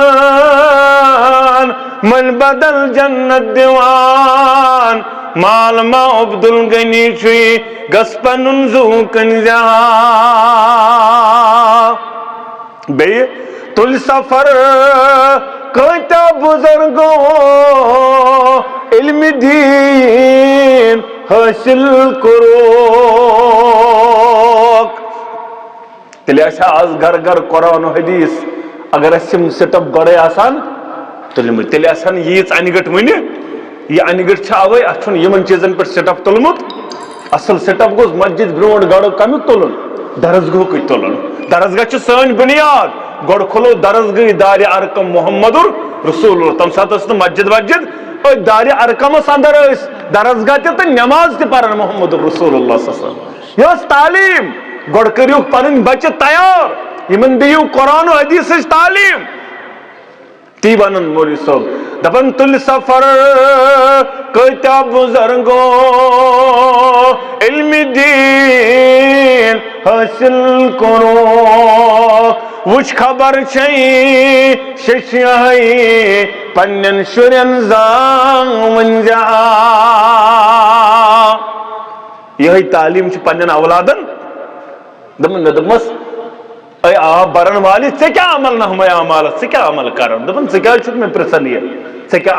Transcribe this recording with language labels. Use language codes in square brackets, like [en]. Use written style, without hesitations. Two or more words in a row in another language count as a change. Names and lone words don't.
[ks] مٔلۍ بدل جنت دِوان مال ما عبدالغنی چھُے گژھ پنُن زوٗ کنزیا بیٚیہِ تُلۍ سفر کۭتیاہ بُزرگو علمِ دیٖن حٲصِل کوٚرُکھ تیٚلہِ آسہِ ہا آز گھر گھر قرآن و حدیث اگر اسہِ یِم سِٹپ گۄڈے آسان تُلمٕتۍ تیٚلہِ آسہِ ہا نہٕ ییٖژ انہِ گٔٹ وٕنہِ یہ انہِ گٔٹ چھِ اوے اتھ چھُنہٕ یِمن چیٖزن پٮ۪ٹھ سِٹپ تُلمُت اصل سِٹپ گوٚژھ مسجد برونٛٹھ گۄڈٕ کمیُک تُلُن درسگاہُکٕے تُلُن درسگاہ چھِ سٲنۍ بُنیاد گۄڈٕ کھُلو درسگاہٕے دارِ ارقم محمد رسول اللہ تمہِ ساتہٕ ٲس نہٕ مسجد وسجد أتھۍ دارِ ارقمس اندر ٲسۍ درسگاہ تہِ تہٕ نٮ۪ماز تہِ پران محمد رسول اللہ [ar] صلی اللہ علیہ وسلم [ks] یہ ٲس تعلیٖم گۄڈٕ کٔرِو پنٕنۍ بچہِ تیار یِمن دِیِو قرآن و حدیثٕچ تعلیٖم تی ونان مولوی صٲب دپان تُلۍ سفر کۭتیاہ بُزرگو علمِ دیٖن حٲصِل کوٚرُکھ وٕچھ خبر چھے شیٚشیٲہی پننٮ۪ن شُرٮ۪ن زامٕنۍ یہے تعلیٖم چھِ پننٮ۪ن اولادن دپان مےٚ دوٚپمس اے آب برن والہِ ژےٚ کیٛاہ عمل نامے اعمالس ژٕ کیٛاہ عمل کران دپان ژٕ کیٛازِ چھُکھ مےٚ پرژھان یہِ ژےٚ کیٛاہ